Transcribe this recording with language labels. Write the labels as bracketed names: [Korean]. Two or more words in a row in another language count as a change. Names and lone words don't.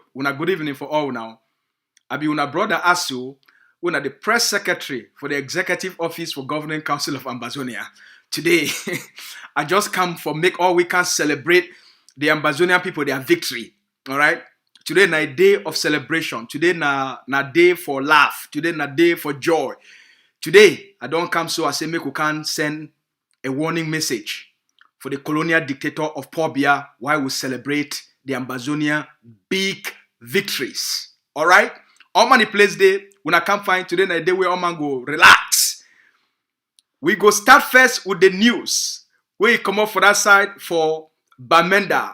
[Nigerian Pidgin] Una good evening for all now. I be una brother Asu, una the press secretary for the executive office for governing council of Ambazonia. Today, I just come for make all we can celebrate the Ambazonian people their victory. All right. Today na a day of celebration. Today na day for laugh. Today na day for joy. Today, I don't come so I say make we can send a warning message for the colonial dictator of Paul Biya while we celebrate the Ambazonia big victories. All right? All man the place day, when I come find today na day where all man go relax. We go start first with the news. Where you come up for that side for Bamenda.